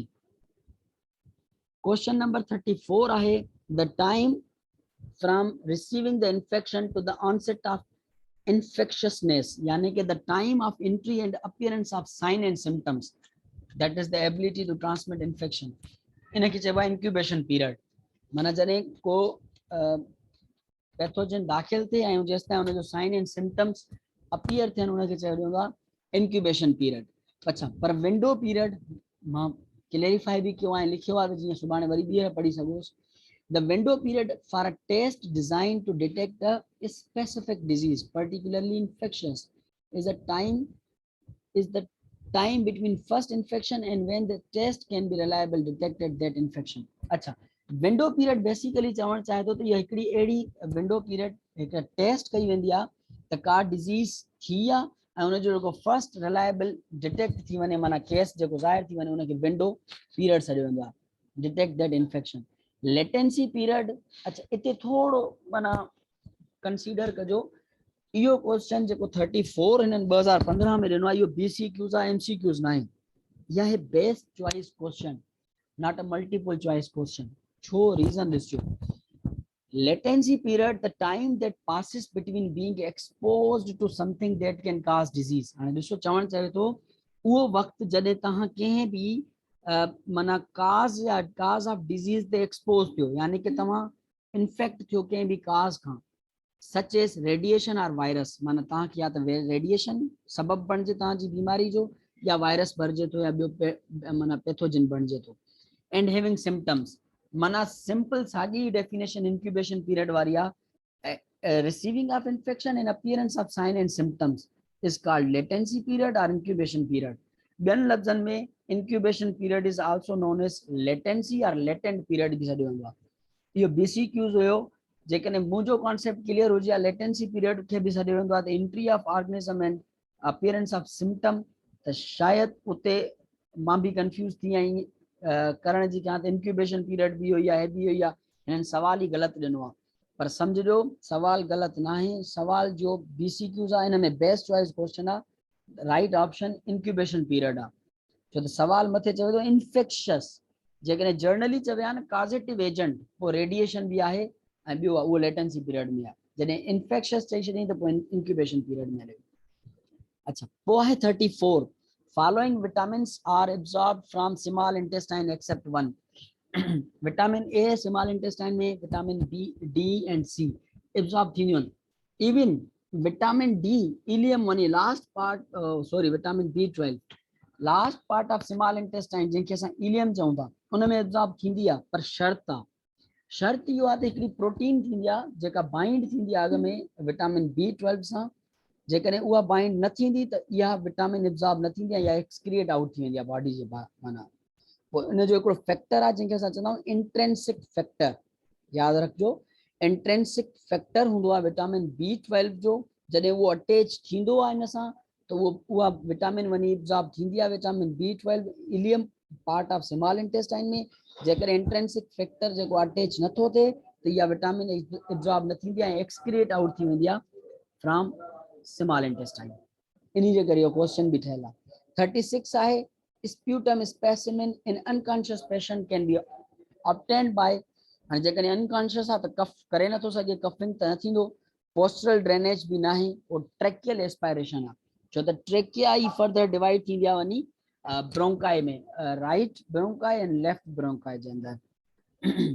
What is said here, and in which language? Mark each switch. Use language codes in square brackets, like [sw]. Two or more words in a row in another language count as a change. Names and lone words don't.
[en] question number 34 आहे the time from receiving the infection to the onset of infectiousness, [ur] یعنی کہ [en] the time of entry and appearance of sign and symptoms, that is the ability to transmit infection, [sd] इनखे चइबो आहे [en] incubation period। [sd] माना जॾहिं को पैथोजन दाख़िल थिए ऐं जेसिताईं उनजो [en] sign and symptoms [sd] अपीयर थियनि उनखे चयो वेंदो आहे [en] incubation period. [sd] अच्छा, पर [en] window period [sd] मां क्लैरिफाई बि कयो आहे, लिखियो आहे, जीअं सुभाणे वरी ॿीहर पढ़ी सघोसि। [en] The window period for a test designed to detect a specific disease, particularly infectious, is the time between first infection and when the test can be reliably detected that infection। [sd] अच्छा, [en] window period basically [sd] चवणु चाहे थो त इहा हिकिड़ी अहिड़ी [en] window period [sd] हिकु टेस्ट कई वेंदी आहे त का डिज़ीज़ थी आहे ऐं उनजो जेको [en] first reliable detect [sd] थी वञे, माना केस जेको ज़ाहिर थी वञे, उनखे [en] window period [sd] सॾियो वेंदो आहे, [en] detect that infection. latency period, [sd] अच्छा इते थोड़ो माना कंसीडर कजो, इहो क्वेश्चन जेको 34 हिननि 2015 में ॾिनो आहे, इहो BCQs आहे, MCQs न आहे। [en] इहा आहे best choice question, not a multiple choice question. छो? रीजन ॾिसजो। latency period the time that passes between being exposed to something that can cause disease. [sd] हाणे ॾिसो, चवणु चाहे थो उहो वक़्तु जॾहिं तव्हां कंहिं बि माना [en] cause of disease [sd] ते एक्सपोज थियो, यानी कि तव्हां इन्फेक्ट थियो कंहिं बि काज़ खां, [en] such as radiation और वायरस, [sd] माना तव्हांखे या त रेडिएशन सबब बणिजे तव्हांजी बीमारी जो, या वायरस भरिजे थो, या ॿियो माना पैथोजन बणिजे थो। [en] and having symptoms, [sd] माना सिंपल साॻी डेफिनेशन [en] incubation period [sd] वारी आहे। [en] receiving of infection and appearance of sign and symptoms is called latency period और incubation period. [sd] ॿियनि लफ़्ज़नि में [en] incubation period is also known as latency [sd] और [en] latent period [sd] बि सॾियो वेंदो आहे। इहो BCQs हुयो। जेकॾहिं मुंहिंजो [en] concept clear [sd] हुजे, [en] latency period [sd] खे बि सॾियो वेंदो आहे त [en] entry of organism and appearance of symptom, [sd] त शायदि उते मां बि कंफ्यूज थी आई करण जी कयां त [en] incubation period [sd] बि इहो ई आहे, बि इहो ई आहे। हिननि सवाल ई ग़लति ॾिनो आहे, पर सम्झिजो सवाल ग़लति न आहे, सवाल जो BCQs आहे, हिन में [en] best choice question [sd] आहे, [en] right option incubation period [sd] आहे। छो त सवाल मथे चवे थो इन्फेक्शियस, जेकॾहिं जर्नली चवे आहे न [en] causative agent, [sd] पोइ रेडिएशन बि आहे ऐं ॿियो आहे उहो [en] latency period [sd] में आहे। जॾहिं इन्फेक्शियस चई छॾी त पोइ [en] incubation period [sd] में हले। अच्छा, पोइ आहे 34, [en] following vitamins are absorb from small intestine except one. vitamin A small intestine [sd] में, [en] vitamin B, D and C absorb [sd] थींदियूं आहिनि। [en] even vitamin D ileum वञी last part, sorry vitamin B12 last part of small intestine, [sd] जंहिंखे असां इलियम चऊं था, उन में एब्जॉर्ब थींदी आहे, पर शर्त आहे, शर्त इहो आहे त हिकिड़ी प्रोटीन थींदी आहे जेका बाइंड थींदी आहे अॻ में [en] vitamin B12 [sd] सां। जेकॾहिं उहा बाइंड न थींदी त इहा विटामिन एब्जॉर्ब न थींदी आहे या [en] excrete out [sd] थी वेंदी आहे बॉडी जे माना। पोइ इन जो हिकिड़ो फैक्टर आहे जंहिंखे असां चवंदा आहियूं [en] intrinsic factor, [sd] यादि रखिजो। [en] intrinsic factor [sd] हूंदो आहे [en] vitamin B12 [sd] जो, जॾहिं उहो अटैच थींदो आहे इन सां त उहा विटामिन वञी एब्जॉर्ब थींदी आहे, [en] vitamin B12 ileum part of small intestine में। [sd] जेकॾहिं [en] intrinsic factor [sd] जेको अटैच नथो थिए त इहा विटामिन एब्जॉर्ब न थींदी आहे, [en] excrete out [sd] थी वेंदी आहे [en] from small intestine. [sd] इन्ही जे करे इहो क्वेश्चन बि ठहियल आहे। [en] 36 आहे sputum specimen in unconscious patient can be obtained by, [sd] हाणे जेकॾहिं अनकॉन्शियस आहे त कफ करे नथो सघे, कफिंग त न थींदो, [en] postural drainage [sd] बि न आहे, पोइ [en] tracheal aspiration [sd] आहे, छो त ट्रेकिया ई [en] further divide [sd] थींदी आहे वञी ब्रोंकाई में, [en] right bronchi and left bronchi [sd] जे अंदरि।